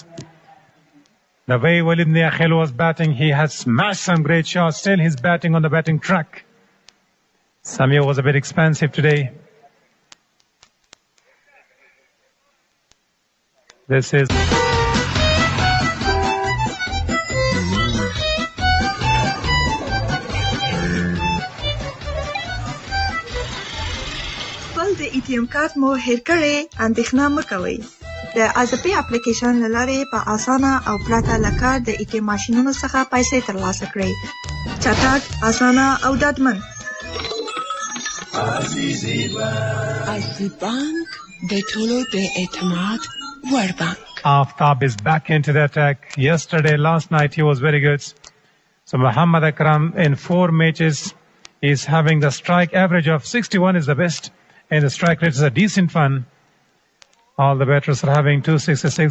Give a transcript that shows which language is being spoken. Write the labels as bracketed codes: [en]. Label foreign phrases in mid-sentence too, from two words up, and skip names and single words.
[en] The way Walid Miakhil was batting, he has smashed some great shots. Still he's batting on the batting track. Samir was a bit expensive today. This is... [ps] د ATM کارت مو هیر کړی اندېښنه مه کوئ. د ازپی اپلیکیشن له لارې په اسانه او پراته له کار د ATM ماشینونو څخه پیسې ترلاسه کړئ. چټک، اسانه او ډاډمن. عزیزی بانک د ټولو د اعتماد وړ بانک. [en] Aftab is back into the attack. Last night he was very good. So Muhammad Akram in 4 matches is having the strike average of 61 is the best. And the strike rate is a decent one. All the batters are having 266.